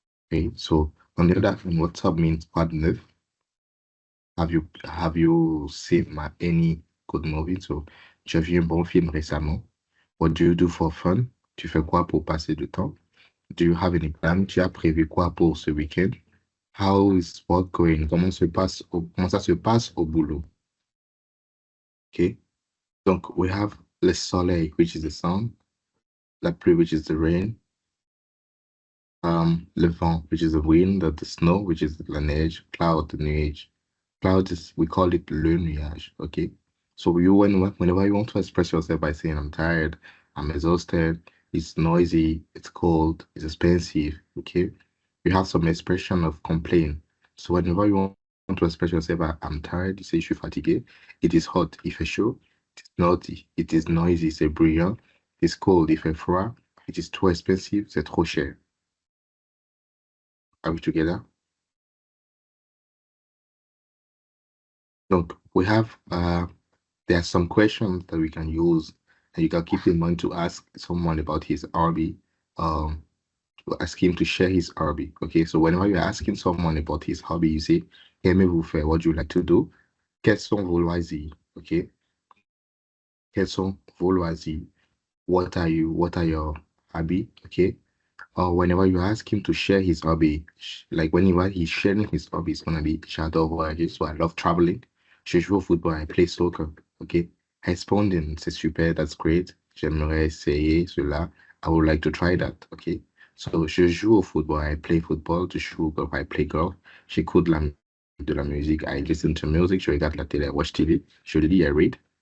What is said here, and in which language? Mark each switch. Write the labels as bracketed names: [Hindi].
[English] Okay, so on the other hand, what's up means [French] quoi de neuf? [English] Have you seen any good movie? [French] So, tu as vu un bon film récemment? [English] What do you do for fun? [French] Tu fais quoi pour passer du temps? [English] Do you have any plan? [French] Tu as prévu quoi pour ce week-end? [English] How is work going? [French] Comment ça se passe au boulot? [English] Okay. Donc, we have le soleil, which is the sun. La pluie, which is the rain. Le vent, which is the wind, the snow, which is la neige, cloud, the nuage. Cloud is, we call it le nuage, okay? So whenever you want to express yourself by saying I'm tired, I'm exhausted, it's noisy, it's cold, it's expensive, okay? You have some expression of complaint. So whenever you want to express yourself, I'm tired, you say [French] je suis fatigué, [English] it is hot, [French] il fait chaud, [English] it is naughty, it is noisy, [French] c'est bruyant, [English] it's cold, [French] il fait froid, [English] it is too expensive, [French] c'est trop cher. [English] Are we together? [French] Donc, [English] we have there are some questions that we can use and you can keep in mind to ask someone about his hobby, to ask him to share his hobby. Okay, so whenever you're asking someone about his hobby, you say, [French] aimez-vous faire? [English] What do you like to do? [French] Quels sont vos loisirs? Okay, quels sont vos loisirs? [English] What are your hobby? Okay, or whenever you ask him to share his hobby, like whenever he's sharing his hobby, it's gonna be [French] j'adore voyager, [English] so I love traveling. [French] Je joue au football, [English] I play soccer. Okay, responding, [French] c'est super, [English] that's great. [French] J'aimerais essayer cela. [English] I would like to try that. Okay, so [French] je joue au football, [English] I play football. [French] Je joue au golf, [English] I play golf. [French] J'écoute de la musique, [English] I listen to music. [French] Je regarde la télé, [English] I watch TV. [French] Je lis, [English] I read.